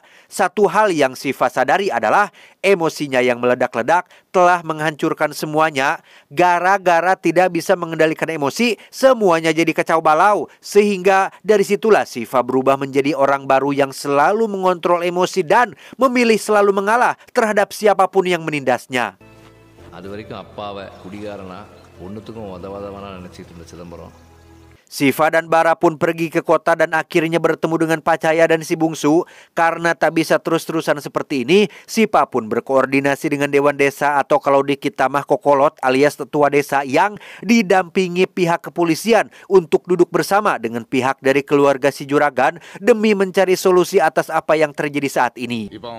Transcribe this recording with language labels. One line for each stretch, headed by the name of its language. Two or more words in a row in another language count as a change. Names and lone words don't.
Indonesian: Satu hal yang Siva sadari adalah emosinya yang meledak-ledak telah menghancurkan semuanya. Gara-gara tidak bisa mengendalikan emosi, semuanya jadi kacau balau. Sehingga dari situlah Siva berubah menjadi orang baru yang selalu mengontrol emosi dan memilih selalu mengalah terhadap siapapun yang menindasnya.
Tamil: அது வரைக்கும் அப்பாவை குடிகாரனா ஒன்றுத்துக்கும் உதவாதவனா நினச்சிட்டு இருந்த சிதம்பரம்.
Indonesian: Siva dan Bara pun pergi ke kota dan akhirnya bertemu dengan Pacaya dan si bungsu. Karena tak bisa terus-terusan seperti ini, Siva pun berkoordinasi dengan Dewan Desa atau kalau di kita mah Kokolot alias tetua desa yang didampingi pihak kepolisian untuk duduk bersama dengan pihak dari keluarga si Juragan demi mencari solusi atas apa yang terjadi saat ini.